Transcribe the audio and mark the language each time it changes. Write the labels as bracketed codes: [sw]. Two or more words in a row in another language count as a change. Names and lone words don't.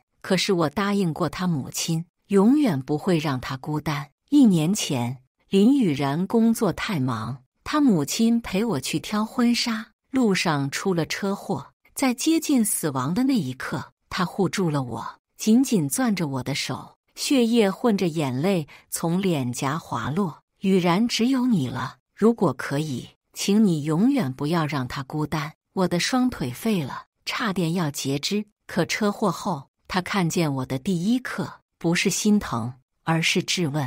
[zh] 可是我答應過他母親，永遠不會讓他孤單。1年前，林雨然工作太忙，他母親陪我去挑婚紗，路上出了車禍，在接近死亡的那一刻，他護住了我，緊緊攥着我的手，血液混着眼淚從臉頰滑落。雨然，只有你了，如果可以，請你永遠不要讓他孤單。我的雙腿廢了，差點要截肢，可車禍後，他看見我的第一刻，不是心疼，而是質問。